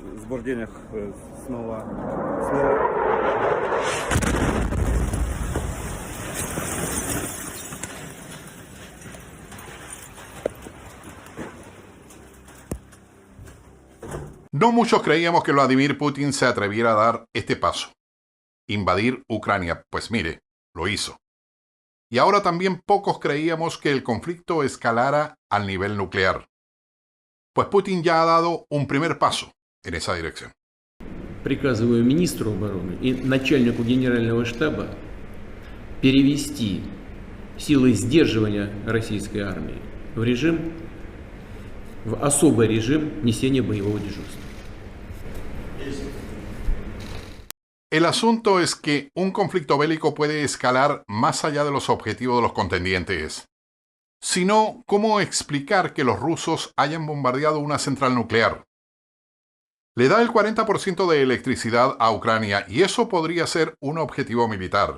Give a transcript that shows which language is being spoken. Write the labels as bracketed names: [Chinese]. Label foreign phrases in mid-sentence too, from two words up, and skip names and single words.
[Russian] возбуждениях снова. [Spanish] No muchos creíamos que Vladimir Putin se atreviera a dar este paso. Invadir Ucrania, pues mire, lo hizo. Y ahora también pocos creíamos que el conflicto escalara al nivel nuclear. Pues Putin ya ha dado un primer paso en esa dirección. [Russian] Приказываю министру обороны и начальнику генерального штаба перевести силы сдерживания российской армии в особый режим несения боевого дежурства. [Spanish] El asunto es que un conflicto bélico puede escalar más allá de los objetivos de los contendientes. Si no, ¿cómo explicar que los rusos hayan bombardeado una central nuclear? Le da el 40% de electricidad a Ucrania y eso podría ser un objetivo militar.